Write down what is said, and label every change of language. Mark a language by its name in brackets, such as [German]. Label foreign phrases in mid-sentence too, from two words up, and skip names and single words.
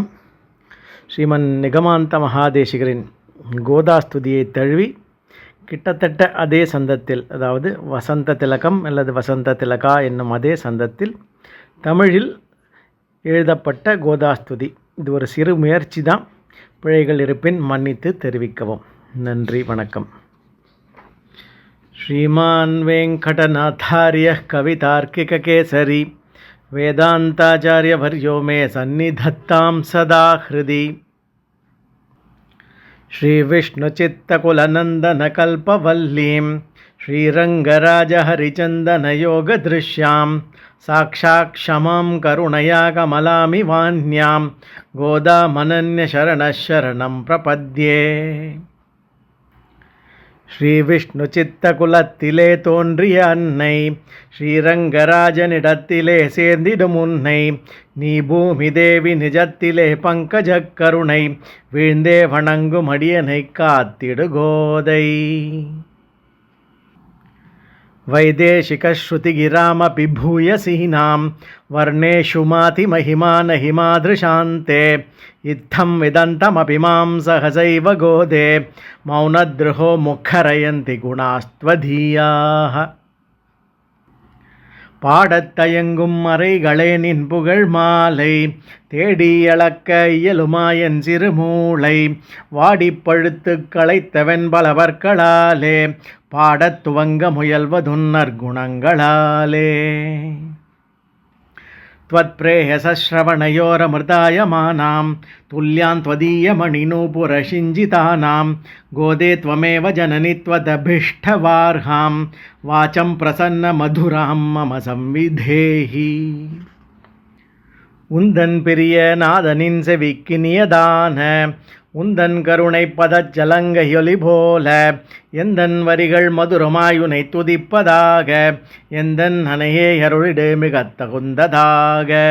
[Tamil] ஸ்ரீமன் நிகமாந்த மகாதேசிகரின் கோதாஸ்துதியை தழுவி கிட்டத்தட்ட அதே சந்தத்தில், அதாவது வசந்த திலகம் அல்லது வசந்த திலகா என்னும் அதே சந்தத்தில் தமிழில் எழுதப்பட்ட கோதாஸ்துதி. இது ஒரு சிறு முயற்சி தான். பிழைகள் இருப்பின் மன்னித்து தெரிவிக்கவும். நன்றி, வணக்கம். [Sanskrit] श्रीमान् वेङ्कटनाथार्यः कवितार्किककेसरी वेदान्ताचार्यवर्यो मे सन्निधत्तां सदा हृदि. श्रीविष्णुचित्तकुलनन्दनकल्पवल्लीं श्रीरङ्गराजहरिचन्दनयोगदृश्यां साक्षात् क्षमां करुणया कमलामिवान्यां गोदामनन्यशरणः शरणं प्रपद्ये. [Tamil] ஸ்ரீவிஷ்ணுச்சித்தகுலத்திலே தோன்றிய அன்னை, ஸ்ரீரங்கராஜனிடத்திலே சேர்ந்திடும் உன்னை, நீ பூமி தேவி நிஜத்திலே பங்கஜக் கருணை, வீழ்ந்தே வணங்கும் அடியனை காத்திடு கோதை. [Sanskrit] वैदेशिकश्रुतिगिरामपि भूयसीनां वर्णेषु मातिमहिमानहि मादृशान्ते, इत्थं विदन्तमपि मां सहसैव गोदे, मौनद्रुहो मुखरयन्ति गुणास्त्वधीयाः. [Tamil] பாடத்தயங்கும் மறைகளே நின் புகழ் மாலை, தேடி அளக்க இயலுமாயன் சிறுமூளை, வாடிப்பழுத்து களைத்தவன் பலவர்களாலே, பாடத் துவங்க முயல்வதுன்னர் குணங்களாலே. [Sanskrit] त्वत्प्रेयसश्रवणयोरमृतायमानां तुल्यान् त्वदीयमणिनूपुरशिञ्जितानां, गोदे त्वमेव जननि त्वदभीष्टवार्हां, वाचं प्रसन्नमधुरां मम संविधेहि. [Tamil] உந்தன் பிரிய நாதனின் செவிக்கினியதான உந்தன் கருணை பதச்சலங்கையொலி போல, எந்தன் வரிகள் மதுரமாயுனை துதிப்பதாக, எந்தன் அணையே அருளிடு மிகத் தகுந்ததாக.